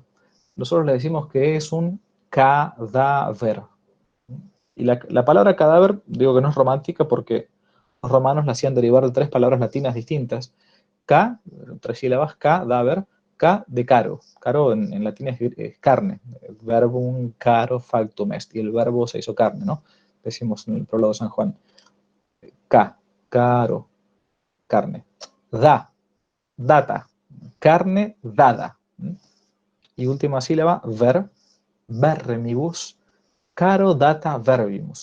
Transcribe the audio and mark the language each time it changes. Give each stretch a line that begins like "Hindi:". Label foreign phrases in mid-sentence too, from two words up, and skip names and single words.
Spanish: Nosotros le decimos que es un cadáver. Y la palabra cadáver, digo que no es romántica porque los romanos la hacían derivar de tres palabras latinas distintas. K, tres sílabas, cadáver, K de caro. Caro en latín es carne.
Latin: Verbum caro factum est.
Spanish: Y el verbo se hizo carne, ¿no? Decimos en el prólogo de San Juan. K, caro, carne. Da, data, carne dada. Y última sílaba,
Latin: vermibus, caro data verbimus.